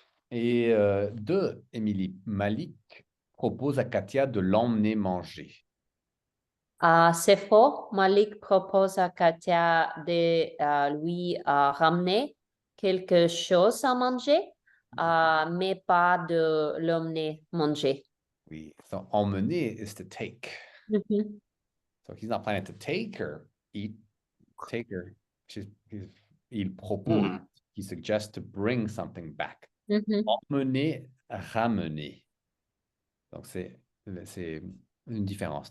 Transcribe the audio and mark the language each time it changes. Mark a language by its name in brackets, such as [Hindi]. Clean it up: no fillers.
[French] Et deux, Émilie, Malik propose à Katia de l'emmener manger. C'est faux. Malik propose à Katia de lui ramener quelque chose à manger, mais pas de l'emmener manger. [English] Oui, so emmener is to take. Mhm. So he's not planning to take her, eat, take her. [French] Il propose, Hmm. [English] he suggests to bring something back. Mhm. [French] Emmener, ramener. Donc c'est une différence.